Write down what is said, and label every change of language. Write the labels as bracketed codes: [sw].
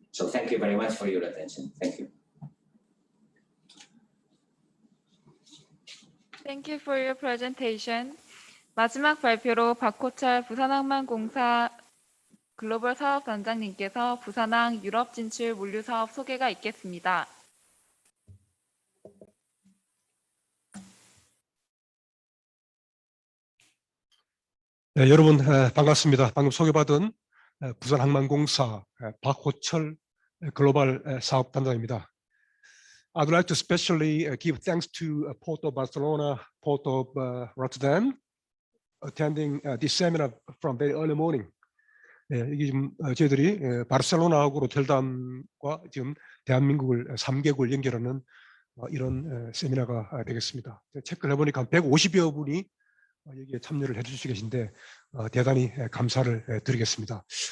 [en] So thank you very much for your attention. Thank you. Thank you for your presentation. [ko] 마지막 발표로 박호철 부산항만공사 글로벌 사업단장님께서 부산항 유럽 진출 물류 사업 소개가 있겠습니다. 네, 여러분 반갑습니다. 방금 소개받은 부산항만공사 박호철 글로벌 사업단장입니다. [en] I'd like to especially give thanks to Port of Barcelona, Port of Rotterdam, attending this seminar from very early morning. [ko] 이게 지금 저희들이 바르셀로나하고 로테르담과 지금 대한민국을 3개국을 연결하는 이런 세미나가 되겠습니다. 체크를 해보니까 한 150여 분이 여기에 참여를 해주시고 계신데 대단히 감사를 드리겠습니다.